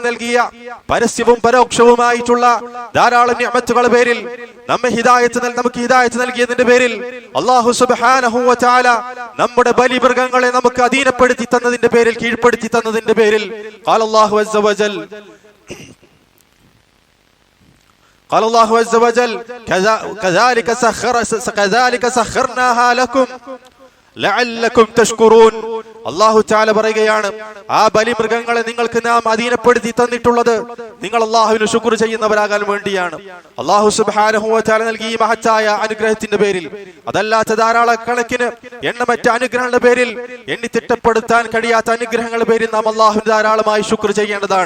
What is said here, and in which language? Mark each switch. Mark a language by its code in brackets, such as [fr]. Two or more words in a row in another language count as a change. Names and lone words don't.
[ml] നൽകിയ പരസ്യവും പരോക്ഷവുമായിട്ടുള്ള ധാരാളം നിഅമത്തുകളുടെ പേരിൽ, നമുക്ക് ഹിദായത്ത് നൽകിയതിന്റെ പേരിൽ അല്ലാഹു [ar] سبحانه وتعالى [ml] നമ്മുടെ ബലിമൃഗങ്ങളെ നമുക്ക് അധീനപ്പെടുത്തി തന്നതിന്റെ പേരിൽ, കീഴ്പ്പെടുത്തി തന്നതിന്റെ പേരിൽ [ar] قال الله عز وجل قال الله عز وجل كذلك سخرناها لكم لعلكم تشكرون. الله تعالى [ml] പറയുകയാണ്, ആ ബലിമൃഗങ്ങളെ നിങ്ങൾക്ക് നാം അധീനപ്പെടുത്തി തന്നിട്ടുള്ളത് നിങ്ങൾ അല്ലാഹുവിന് ശുക്ർ ചെയ്യുന്നവരാകാൻ വേണ്ടിയാണ്. അല്ലാഹു [ar] سبحانه وتعالى [ml] നൽകിയ ഈ മഹത്തായ അനുഗ്രഹത്തിന്റെ പേരിൽ, അതല്ലാത്ത ധാരാളക്കണക്കിന് എണ്ണമറ്റ അനുഗ്രഹങ്ങളുടെ പേരിൽ, എണ്ണി തിട്ടപ്പെടുത്താൻ കഴിയാത്ത അനുഗ്രഹങ്ങളുടെ പേരിൽ നാം അല്ലാഹുവിന് ധാരാളമായി ശുക്ർ ചെയ്യേണ്ടതാണ്.